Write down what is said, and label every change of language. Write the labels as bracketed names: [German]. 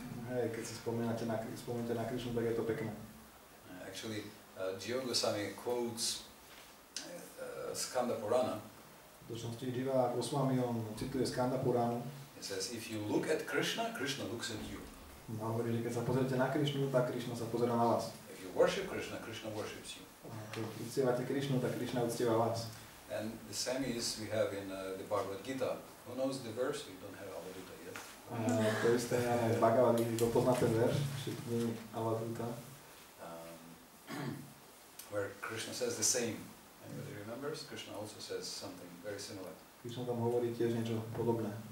[Slovak] Hej, keď si spomínate na Krišnu, tak je to pekné. [English] Actually, Jiva Goswami quotes Skanda Purana. [Slovak] V dočnosti Jiva Goswami on cituje Skanda Puranu. [English] He says, if you look at Krishna, Krishna looks at you. [Slovak] A hovorí, že keď sa pozriete na Krišnu, tak Krišna sa pozerá na vás. [English] If you worship Krishna, Krishna worships you. [Slovak] A keď uctievate Krišnu, tak Krišna uctieva vás. [English] And the same is we have in the Bhagavad Gita. Who knows the verse? We don't have Avaduta yet. [Slovak] To isté je Bhagavad Gita, kto pozná ten verš, všetkým Avaduta. [English] Where Krishna says the same. Anybody remembers? Krishna also says something very similar. [Slovak] Krishna tam hovorí tiež niečo podobné.